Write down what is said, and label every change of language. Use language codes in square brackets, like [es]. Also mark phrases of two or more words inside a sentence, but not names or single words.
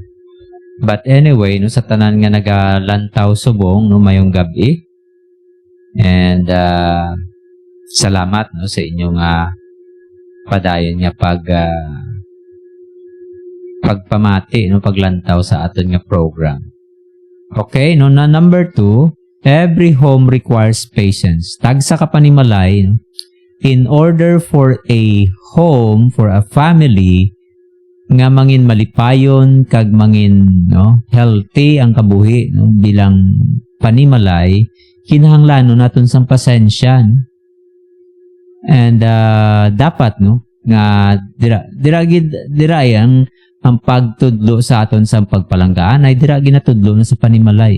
[en] But anyway, [hil] no, sa tanan nga nagalantaw subong, no, mayong gabi. And salamat, no, sa inyong padayon nga pagpamati, no, paglantaw sa aton nga program. [en] Okay, no, na number 2, every home requires patience. [hil] Tagsa ka panimalay, no? [en] In order for a home, for a family, [hil] nga mangin malipayon, kag mangin, no, healthy ang kabuhi, no, bilang panimalay, kinahanglan naton sang pasensya, no? And dapat, no, nga dira ang pagtudlo sa aton sa pagpalanggaan ay dira ginatudlo na sa panimalay.